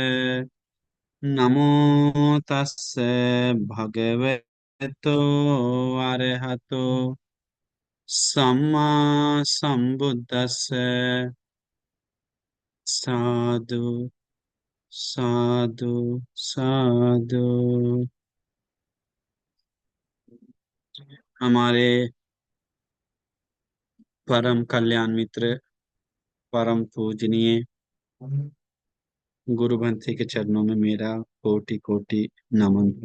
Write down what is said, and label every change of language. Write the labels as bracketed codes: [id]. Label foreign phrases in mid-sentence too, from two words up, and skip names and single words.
[pi] नमो तस्से भगवतो अरहतो सम्मा संबुद्दस्से। साधु साधु साधु। [hi] हमारे परम कल्याण मित्र, परम पूजनीय गुरु भंते के चरणों में मेरा कोटि कोटि नमन हो।